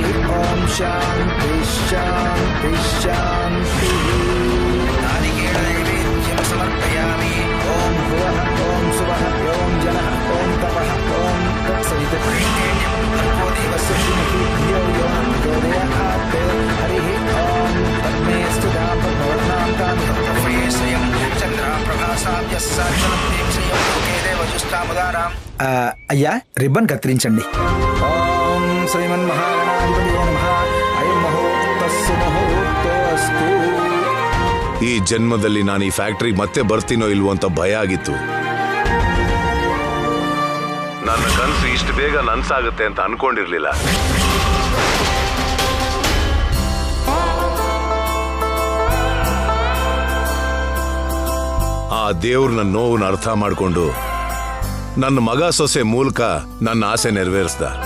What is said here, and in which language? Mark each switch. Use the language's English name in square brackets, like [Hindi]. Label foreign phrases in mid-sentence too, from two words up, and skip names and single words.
[Sanskrit] ॐ शान्ति शान्ति शान्तिः नारिकेलनैवेद्यं समर्पयामि ॐ भुवः ॐ सुवः ॐ जनः ॐ तपः ॐ तत्सवितुर्वरेण्यं भर्गो देवस्य धीमहि धियो यो न प्रचोदयात् हरिः ॐ पद्मेऽस्तु दां पद्मवर्णां तां प्रफये श्रियं [Telugu] అయ్యా రిబ్బన్ కత్తిరించండి. [Sanskrit] ఓం శ్రీమన్మహాగణాధిపతయే నమః. అయం ముహూర్తస్సు ముహూర్తోస్తు. [Kannada] ಈ ಜನ್ಮದಲ್ಲಿ ನಾನು ಈ ಫ್ಯಾಕ್ಟ್ರಿ ಮತ್ತೆ ಬರ್ತೀನೋ ಇಲ್ವೋ ಅಂತ ಭಯ ಆಗಿತ್ತು. ನನ್ನ ಕನಸು ಇಷ್ಟು ಬೇಗ ನನ್ಸಾಗುತ್ತೆ ಅಂತ ಅನ್ಕೊಂಡಿರ್ಲಿಲ್ಲ. ಆ ದೇವ್ರ ನನ್ನ ನೋವನ್ನ ಅರ್ಥ ಮಾಡಿಕೊಂಡು ನನ್ನ ಮಗ ಸೊಸೆ ಮೂಲಕ ನನ್ನ ಆಸೆ ನೆರವೇರಿಸ್ದ.